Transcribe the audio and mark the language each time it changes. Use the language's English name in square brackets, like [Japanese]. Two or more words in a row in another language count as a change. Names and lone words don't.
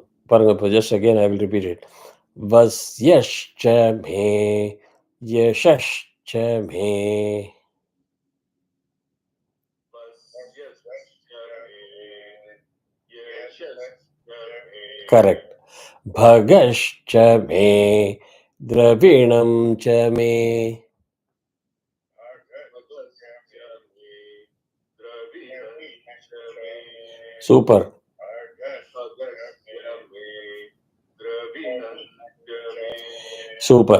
[Tamil] பாருங்க, இப்போ [English] just again I will repeat it. [Sanskrit] बस् यश्च मे यशश्च मे. [Tamil] கரெக்ட். [Sanskrit] भगश्च मे द्रविणं च मे. [Tamil] சூப்பர். சூப்பர்.